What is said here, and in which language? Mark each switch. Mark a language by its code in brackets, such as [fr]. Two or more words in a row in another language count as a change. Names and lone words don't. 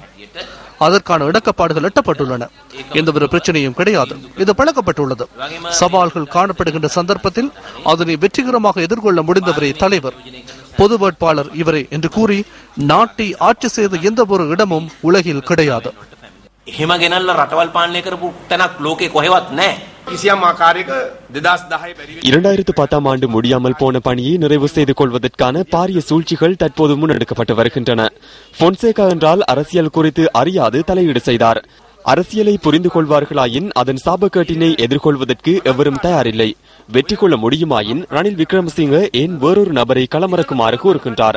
[ta] அதற்கான இடக்கப்பாடுகள் எட்டப்பட்டுள்ளன. எந்தவொரு பிரச்சனையும் கிடையாது. இது பழக்கப்பட்டுள்ளது. சவால்கள் காணப்படுகின்ற சந்தர்ப்பத்தில் அதனை வெற்றிகரமாக எதிர்கொள்ள முடிந்தவரே தலைவர், பொது வேட்பாளர் இவரே என்று கூறி நாட்டை ஆட்சி செய்த எந்த ஒரு இடமும் உலகில் கிடையாது. [si] එහෙම ගෙනල්ලා රටවල් පාලනය කරපු තැනක් ලෝකේ කොහෙවත් නැහැ. කිසියම් ආකාරයක 2010 [ta] 2010ஆம் ஆண்டு முடியாமல் போன பணியை நிறைவு செய்து கொள்வதற்கான பாரிய சூழ்ச்சிகள் தற்போது முன்னெடுக்கப்பட்டு வருகின்றன. பொன்சேகா என்றால் அரசியல் குறித்து அறியாது தலையீடு செய்தார். அரசியலை புரிந்து கொள்வார்களாயின் அதன் சாபக்கேட்டினை எதிர்கொள்வதற்கு எவரும் தயாரில்லை. வெற்றி கொள்ள முடியுமாயின் ரணில் விக்ரமசிங்க ஏன் வேறொரு நபரை களமிறக்குமாறு கூறுகின்றார்.